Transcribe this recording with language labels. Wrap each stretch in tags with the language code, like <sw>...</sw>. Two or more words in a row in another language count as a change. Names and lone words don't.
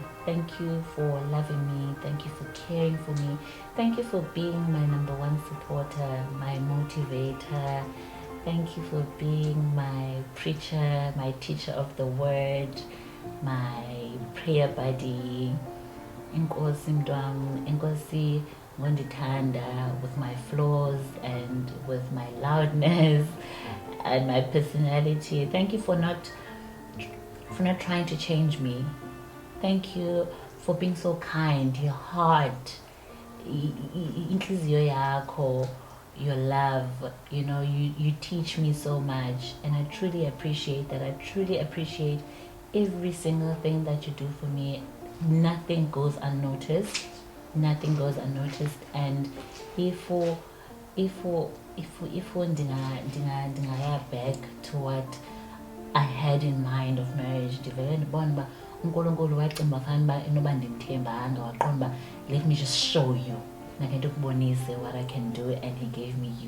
<en>Thank you for loving me. Thank you for caring for me. Thank you for being my number one supporter, my motivator. Thank you for being my preacher, my teacher of the word, my prayer buddy.</en> <xh>Inkosi mntwam, Inkosi ngondithanda,</xh> <en>with my flaws and with my loudness and my personality. Thank you for not trying to change me. Thank you for being so kind, your heart,</en> <xh>inhliziyo yakho,</xh> <en>your love. You know, you teach me so much, and I truly appreciate that. I truly appreciate every single thing that you do for me. Nothing goes unnoticed. Nothing goes unnoticed. And if ndingaya back to what I had in mind of marriage, let me just show you what I can do, and he gave me you.</en>